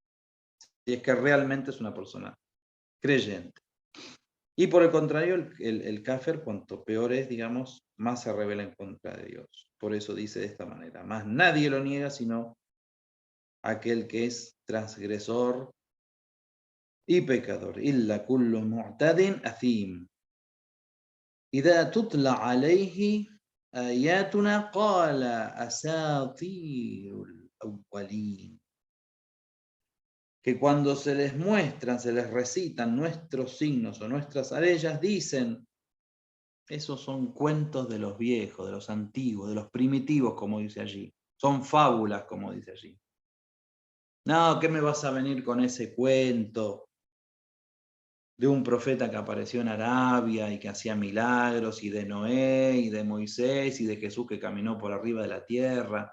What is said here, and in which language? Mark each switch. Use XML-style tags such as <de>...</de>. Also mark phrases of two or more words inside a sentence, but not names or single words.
<es>Si es que realmente es una persona creyente. Y por el contrario, el kafir, cuanto peor es, digamos, más se revela en contra de Dios. Por eso dice de esta manera, más nadie lo niega sino aquel que es transgresor y pecador.</es> <ar>إلا كل معتد أثيم. إذا تتلى عليه آياتنا قال أساطير الأولين.</ar> <es>Que cuando se les muestran, se les recitan nuestros signos o nuestras arellas, dicen, esos son cuentos de los viejos, de los antiguos, de los primitivos, como dice allí. Son fábulas, como dice allí. No, ¿qué me vas a venir con ese cuento de un profeta que apareció en Arabia y que hacía milagros, y de Noé, y de Moisés, y de Jesús que caminó por arriba de la tierra?</es>